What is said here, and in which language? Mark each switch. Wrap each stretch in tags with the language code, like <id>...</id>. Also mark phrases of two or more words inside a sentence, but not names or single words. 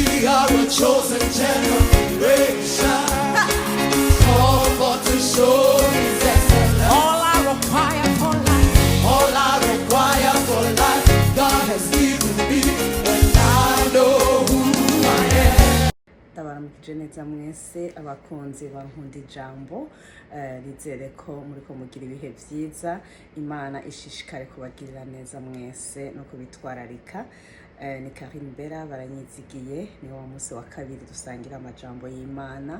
<en>We are a chosen generation, called for to show His excellence. All I require for life, All I require for life, God has given me, and I know who I am.</en> <rn>Ndabaramukije neza mwese abakunzi ba Nkund'Ijambo, nizere ko muriko mugira ibihe vyiza. Imana ishishikare kubagirira neza mwese no kubitwararika. Ni Karim Bera baranyizigiye, ni wa munsi wa kabiri dusangira amajambo y'Imana.</rn>